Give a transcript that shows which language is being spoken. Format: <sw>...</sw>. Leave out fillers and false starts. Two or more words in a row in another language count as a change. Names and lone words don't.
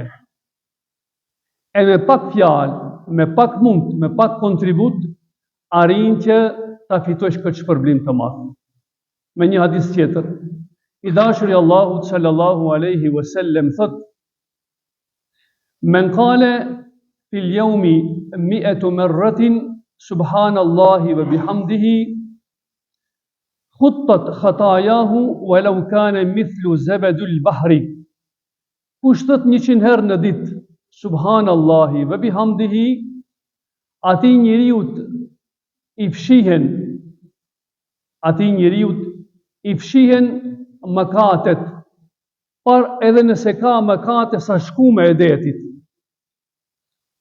<sq>E me pak fjalë, me pak mund, me pak kontribut, arrin që ta fitosh këtë shpërblim të madh. Me një hadis tjetër, i dashuri i Allahut</sq> <ar>صلى الله عليه وسلم thot: من قال في اليوم 100 مرة سبحان الله وبحمده حطت خطاياه ولو كان مثل زبد البحر.</ar> <sq>Kush thot 100 herë në ditë</sq> <ar>سبحان الله وبحمده,</ar> <sq>atij njeriut i fshihen mëkatet, par edhe nëse ka mëkate sa shkume e detit.</sq>